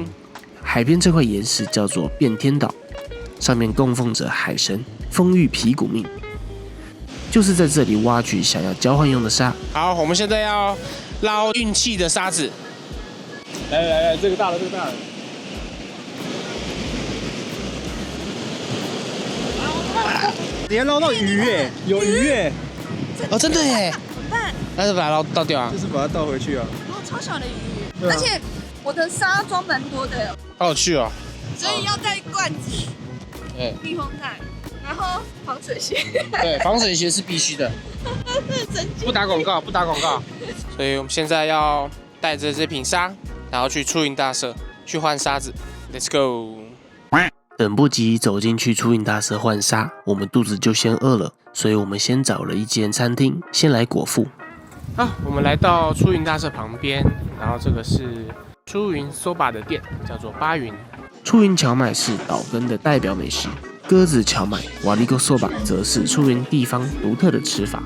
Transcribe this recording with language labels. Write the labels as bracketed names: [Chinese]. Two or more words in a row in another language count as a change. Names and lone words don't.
[Chinese] 海邊這塊岩石叫做變天島，上面供奉着海神風玉皮古命，就是在這裡挖取想要交換用的沙。好，我們現在要撈運氣的沙子。來，這個大了，這個大了。你要撈到魚耶，有魚耶！哦，真的耶！怎麼辦？那就把它倒掉啊！就是把它倒回去啊！哦，超小的魚，而且我的沙装蛮多的，好有趣哦！所以要带罐子、密封袋，然后防水鞋。对，防水鞋是必須的。不打廣告，不打廣告。所以我們現在要帶着這瓶沙，然後去出雲大社去換沙子。 [English] Let's go！ [Chinese] 等不及走進去出雲大社換沙，我們肚子就先餓了，所以我們先找了一間餐廳，先來果腹。好，我們來到出雲大社旁邊，然後這個是出雲 soba 的店，叫做八雲。出雲蕎麥是島根的代表美食，鴿子蕎麥 [Japanese] Warigo soba [Chinese] 則是出雲地方獨特的吃法。